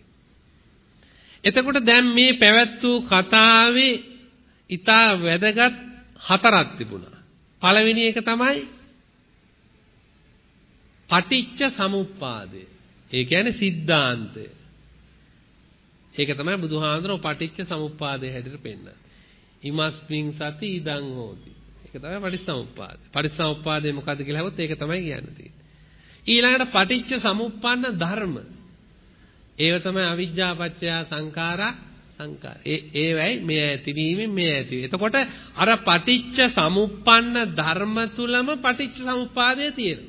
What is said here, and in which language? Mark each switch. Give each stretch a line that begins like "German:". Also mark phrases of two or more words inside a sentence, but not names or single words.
Sinhala: එතකොට දැන් මේ පැවැත් වූ කතාවේ ඊටා වැදගත් හතරක් තිබුණා. පළවෙනි එක තමයි පටිච්ච සමුප්පාදය. ඒ කියන්නේ සිද්ධාන්තය. ඒක තමයි බුදුහාඳුනෝ පටිච්ච සමුප්පාදය හැටියට පෙන්නන්නේ.
Pali: ඉමස්මින් සති ඉදං හෝති.
Sinhala: ඒක තමයි පටිච්චසමුප්පාදය. පටිච්චසමුප්පාදය මොකද්ද කියලා අහුවොත් ඒක තමයි කියන්න තියෙන්නේ. ඊළඟට පටිච්ච සමුප්පන්න ධර්ම. ඒව තමයි
Pali: අවිජ්ජා පත්‍ය සංඛාරා
Sinhala: සංඛාර. ඒවයි මේ ඇතිවීමෙන් මේ ඇති. එතකොට අර පටිච්ච සමුප්පන්න ධර්ම තුලම පටිච්ච සමුප්පාදය තියෙනවා.